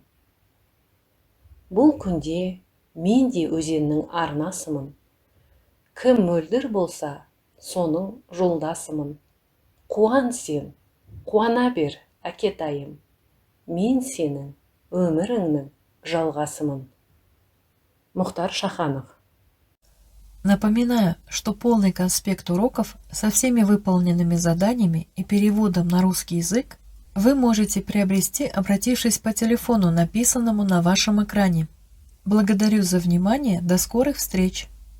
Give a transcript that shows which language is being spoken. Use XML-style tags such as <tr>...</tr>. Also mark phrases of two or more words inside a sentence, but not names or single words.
<kk>Бұл күнде мен де өзеннің арнасымын. Кім мөлдір болса, соның жолдасымын. Қуан сен, қуана бер, әкетайым. Мен сенің өміріңнің жалғасымын. Мұхтар Шаханов.</kk> <ru>Напоминаю, что полный конспект уроков со всеми выполненными заданиями и переводом на русский язык вы можете приобрести, обратившись по телефону, написанному на вашем экране. Благодарю за внимание, до скорых встреч!</ru>